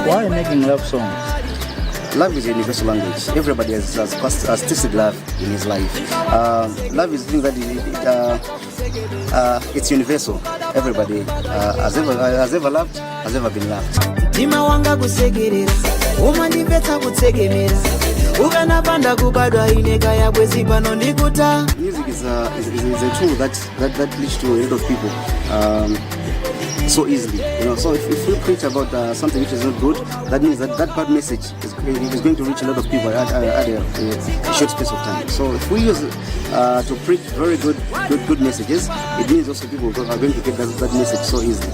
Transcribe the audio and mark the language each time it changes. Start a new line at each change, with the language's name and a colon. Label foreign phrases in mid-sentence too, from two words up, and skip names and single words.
English: Why are you making love songs? Love is a universal language. Everybody has tasted love in his life. Love is a thing that it's universal. Everybody has ever loved, has ever been loved.
Nyanja: umandipetsa kutsekemera ukanapanda kubadwa ineka yabwezi pano ndikuta.
English: Music is a tool that leads to a lot of people so easily, so if we preach about something which is not good, that means that bad message is going to reach a lot of people at a short space of time. So if we use to preach very good messages, it means also people are going to get that message so easily.